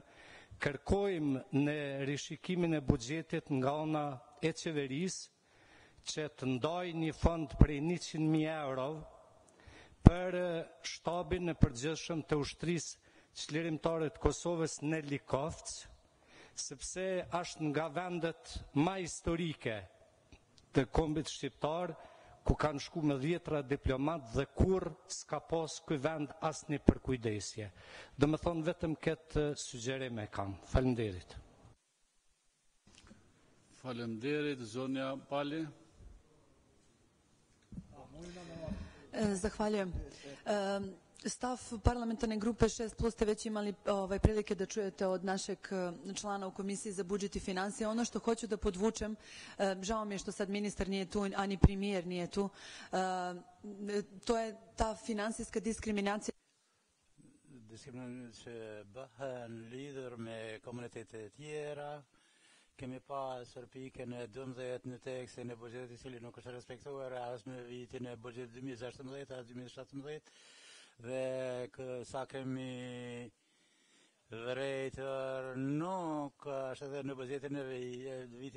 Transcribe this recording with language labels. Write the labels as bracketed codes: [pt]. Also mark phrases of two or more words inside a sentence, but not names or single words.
[sq] kërkojmë në rishikimin e buxhetit nga ana e qeverisë që të ndaj një fond prej 100.000 euro për shtabin e përgjithshëm të ushtrisë çlirimtare të Kosovës në Likovc, sepse është nga vendet më historike të kombit shqiptar, ku kanë shku me 10 diplomat dhe kur s'ka pas ky vend asnjë përkujdesje. Do më thonë vetëm këtë sugjerim e kam. Faleminderit. Faleminderit, zonja Pali. [bs] Zahvaljujem. Stav parlamentarne grupe 6+ ste već imali prilike da čujete od našeg člana u Komisiji za budžet i financije. Ono što hoću da podvučem, žao mi je što sad ministar nije tu, a ni premijer nije tu, to je ta finansijska diskriminacija. [sq] Diskriminacija që bëhen lidhur me komunitete tjera. Kemi pasur pikën e 12 në tekstin e buxhetit i cili nuk është respektuar as në vitin e buxhetit 2016 as 2017 dhe sa kemi vërejtër nuk është edhe në buxhetin e vitit